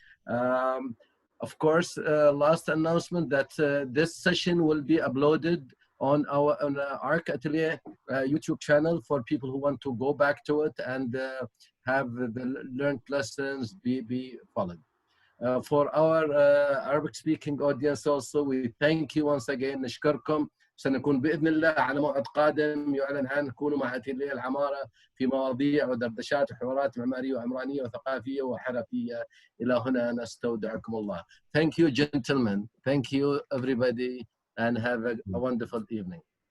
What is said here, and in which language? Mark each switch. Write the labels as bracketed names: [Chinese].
[English] Of course, last announcement that this session will be uploaded on our Arc Atelier YouTube channel for people who want to go back to it and have the learned lessons be followed. For our Arabic speaking audience also, we thank you once again. [Arabic] نشكركم. سنكون بإذن الله على موعد قادم يعلن عنه. كونوا مع أتيليه العمارة في مواضيع ودردشات وحوارات معمارية وعمرانية وثقافية وحرفية. إلى هنا نستودعكم الله. [English] Thank you, gentlemen. [Arabic] Thank you, everybody, and have a wonderful evening.